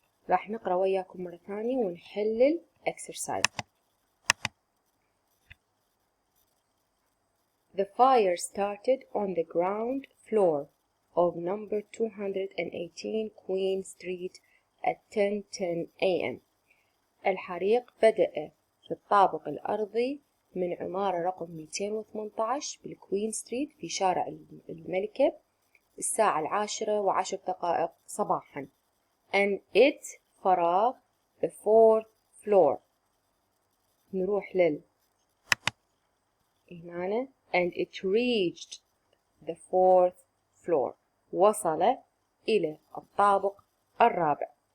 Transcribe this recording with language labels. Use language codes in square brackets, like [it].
[ar] راح نقرأ وياكم مرة ثانية ونحلل exercise. [en] The fire started on the ground floor of number 218 Queen Street at 10:10 a.m. [ar] الحريق بدأ في الطابق الأرضي من عمارة رقم 218 بالكوين ستريت في شارع الملكة الساعة 10:10 صباحا. [en] And it [ar] فراغ [en] the 4th floor. [ar] نروح هنا [en] and it reached the 4th floor. [ar] وصل إلى الطابق الرابع.